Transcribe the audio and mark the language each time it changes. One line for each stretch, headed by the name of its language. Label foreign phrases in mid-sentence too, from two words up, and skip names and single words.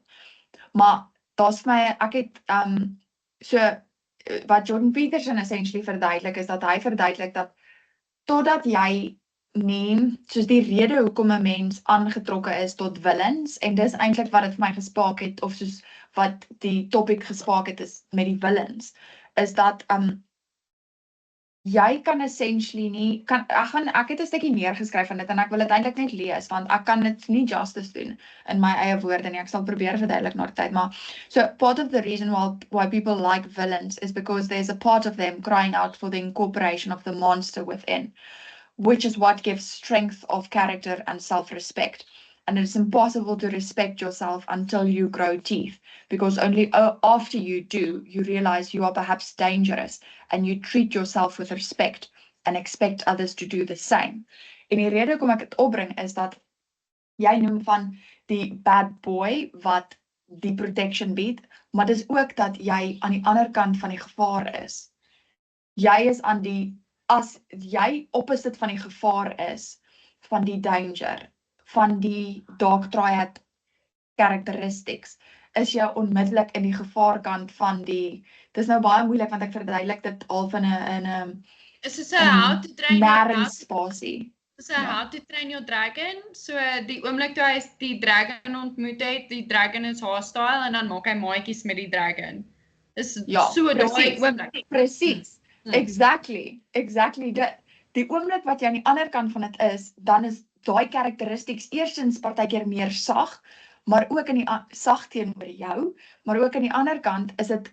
Afrikaans: Maar daar's vir my, ek het so wat Jordan Peterson essentially verduidelik is dat hy verduidelik dat totdat jy nie, soos die rede hoekom 'n mens aangetrokke is tot villains, en dis eintlik wat dit vir my gespaak het, of soos wat die topic gespaak het is met die villains, is dat jy kan essentially nie, ek het 'n stukkie neergeskryf van dit en ek wil dit eintlik net lees, want ek kan dit nie justice doen in my eie woorde nie, ek sal probeer verduidelik na die tyd, maar so
English: part of the reason why people like villains is because there's a part of them crying out for the incorporation of the monster within, which is what gives strength of character and self-respect. And it's impossible to respect yourself until you grow teeth, because only after you do, you realize you are perhaps dangerous and you treat yourself with respect and expect others to do the same.
Afrikaans: En die rede hoekom ek dit opbring is dat jy noem van die
English: bad boy
Afrikaans: wat die protection bied, maar dis ook dat jy aan die ander kant van die gevaar is. Jy is aan die, as jy opposite van die gevaar is, van die danger, van die
English: dark triad characteristics,
Afrikaans: is jy onmiddellik in die gevaarkant van die, dis nou baie moeilik want ek verduidelik dit al van 'n is soos
English: how to train your dog.
Afrikaans: spasie. So How to Train Your Dragon, so die oomblik toe hy die dragon ontmoet het, die dragon is hostile en dan maak hy maatjies met die dragon. Is so daai oomblik. Presies. Exactly. Die oomblik wat jy aan die ander kant van dit is, dan is daai characteristics eerstens partykeer meer sag, maar ook in die sag teenoor jou, maar ook aan die ander kant is dit